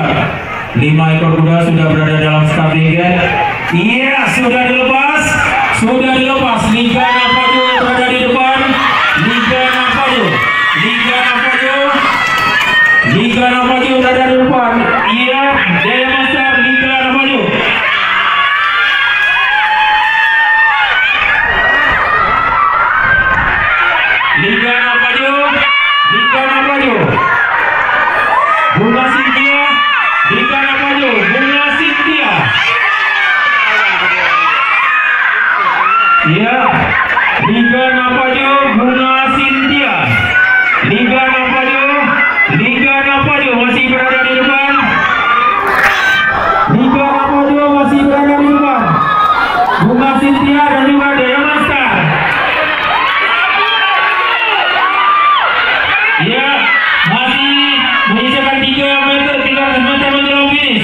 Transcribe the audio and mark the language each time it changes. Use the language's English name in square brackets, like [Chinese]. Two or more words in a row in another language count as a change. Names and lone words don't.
[Indonesian] 5 ekor kuda sudah berada dalam [English] starting gate. [Indonesian] Iya, sudah dilepas. Sudah dilepas. Liga Navado berada di depan. Liga Navado. Liga Navado. Liga Navado berada di depan. Iya, Jaya Master Liga Navado. Liga Navado. Liga Navado. Bunga Cynthia. Liga Navado. Bunga Cynthia. Ya, Liga Navado, Bunga Cynthia. Liga Navado, Liga Navado masih berada di depan. Liga Navado masih berada di depan. Bunga Cynthia dan juga Jaya Master. Ya, masih menyisakan 3 meter, 300 meter menjelang finish.